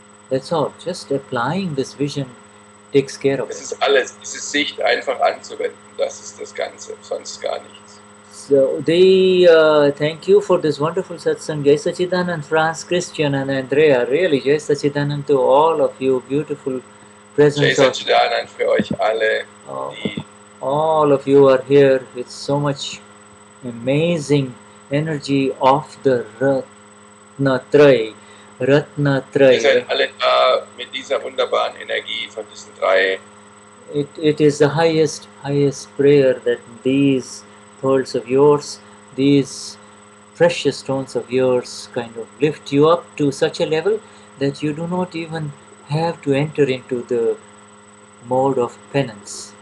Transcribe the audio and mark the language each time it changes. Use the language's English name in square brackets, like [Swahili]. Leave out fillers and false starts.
[English] That's all. Just applying this vision takes care of it. [German] Es ist alles, diese Sicht einfach anzuwenden, das ist das Ganze, sonst gar nichts. [English] So thank you for this wonderful satsang. Jai Sachidanand, Franz, Christian and Andrea. Really, Jai Sachidanand to all of you, beautiful presence. [German] Jai Sachidanand für euch alle. [English] All of you are here with so much amazing energy of the Ratnatraya. [German] Ihr seid alle da mit dieser wunderbaren Energie von diesen drei. [English] It is the highest prayer that these pearls of yours, these precious stones of yours kind of lift you up to such a level that you do not even have to enter into the mode of penance.